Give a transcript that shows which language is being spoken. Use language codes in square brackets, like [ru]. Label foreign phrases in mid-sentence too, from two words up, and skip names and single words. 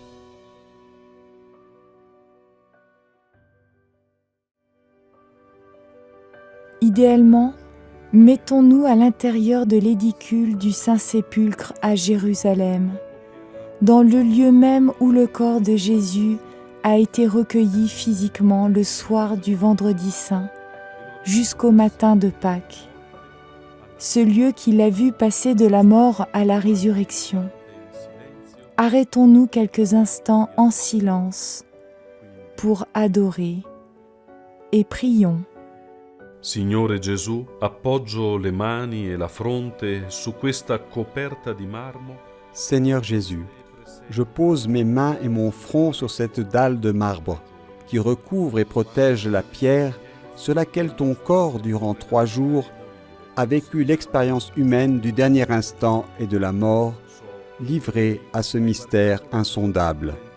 [fr] Idéalement, mettons-nous à l'intérieur de l'édicule du Saint-Sépulcre à Jérusalem, dans le lieu même où le corps de Jésus a été recueilli physiquement le soir du Vendredi Saint, jusqu'au matin de Pâques. Ce lieu qu'il a vu passer de la mort à la résurrection. Arrêtons-nous quelques instants en silence pour adorer et prions. [it] Signore Gesù, appoggio le mani e la fronte su questa coperta di marmo. [fr] Seigneur Jésus, je pose mes mains et mon front sur cette dalle de marbre qui recouvre et protège la pierre sur laquelle ton corps, durant 3 jours, a vécu l'expérience humaine du dernier instant et de la mort, livré à ce mystère insondable.